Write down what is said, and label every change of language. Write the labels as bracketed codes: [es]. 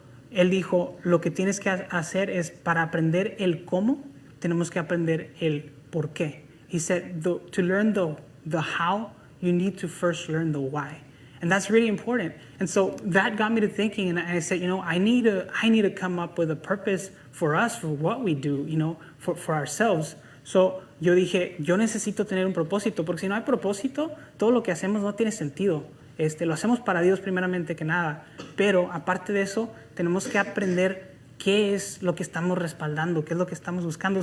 [es] Él dijo, lo que tienes que hacer es, para aprender el cómo, tenemos que aprender el por qué. [en] He said, to learn the how, you need to first learn the why. And that's really important. And so that got me to thinking, and I said, I need to come up with a purpose for us, for what we do, for ourselves. [es] So yo dije, yo necesito tener un propósito, porque si no hay propósito, todo lo que hacemos no tiene sentido. Lo hacemos para Dios primeramente que nada, pero aparte de eso, tenemos que aprender qué es lo que estamos respaldando, qué es lo que estamos buscando.